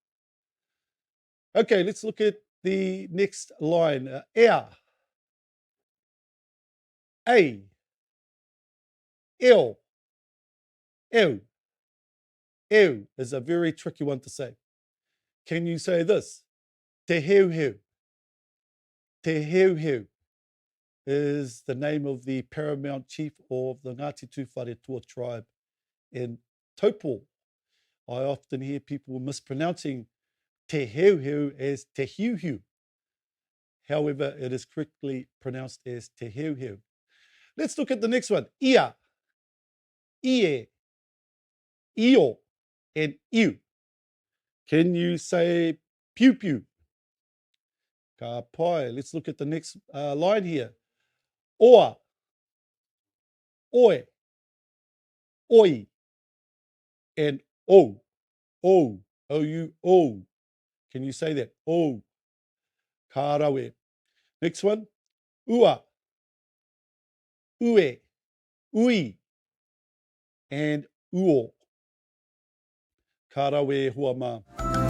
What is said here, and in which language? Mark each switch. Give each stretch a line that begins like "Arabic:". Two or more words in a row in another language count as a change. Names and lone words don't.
English: Okay, let's look at the next line.
Māori: Ea, a, eo, ew.
English: Ew is a very tricky one to say. Can you say this? Te heu heu. Te heu heu is the name of the paramount chief of the Ngāti Tūwharetua tribe in Taupo. I often hear people mispronouncing te heu heu as te hiu hiu. However, it is correctly pronounced as te heu heu. Let's look at the next one.
Māori: Ia, ie, io, and iu.
English: Can you say pew pew?
Māori: Ka pai.
English: Let's look at the next line here.
Māori: Oa, oe, oi, and o. O, O-U-O.
English: Can you say that?
Māori: O. Ka rawe.
English: Next one.
Māori: Ua, ue, ui, and uo. Ka rawe hua mā.